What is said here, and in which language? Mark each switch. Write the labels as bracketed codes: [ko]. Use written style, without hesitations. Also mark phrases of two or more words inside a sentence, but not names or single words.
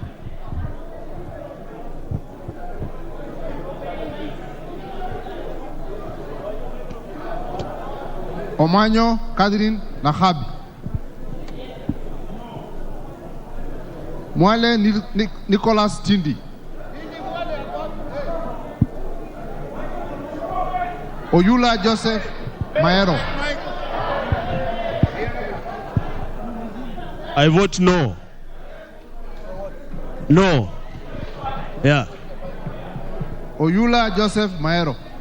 [en] Omanyo Kadrin Nahabi. Mwale Nicholas Tindi. Oyula Joseph Maero. I vote no. No. Yeah. Oyula Joseph Maero.